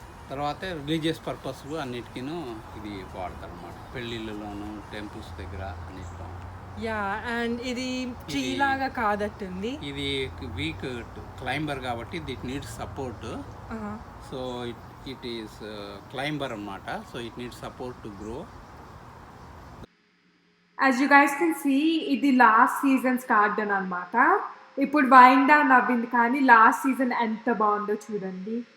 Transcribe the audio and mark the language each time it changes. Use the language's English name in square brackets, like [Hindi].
[Telugu] తర్వాత religious purpose అన్నిటికీను ఇది వాడతారు అన్నమాట. పెళ్ళిళ్ళలోను టెంపుల్స్ దగ్గర అన్నిటిలో. యా, అండ్ ఇది ట్రీ లాగా కాదట్టుంది. ఇది వీక్ క్లైంబర్ కాబట్టి [English] It needs support. So it is climber అన్నమాట. So it needs support to grow. As you guys can see, [Telugu] ఇది లాస్ట్ సీజన్స్ గార్డెన్ అన్నమాట. ఇప్పుడు వైండ్ డౌన్ అవ్వింది, కానీ లాస్ట్ సీజన్ ఎంత బాగుందో చూడండి.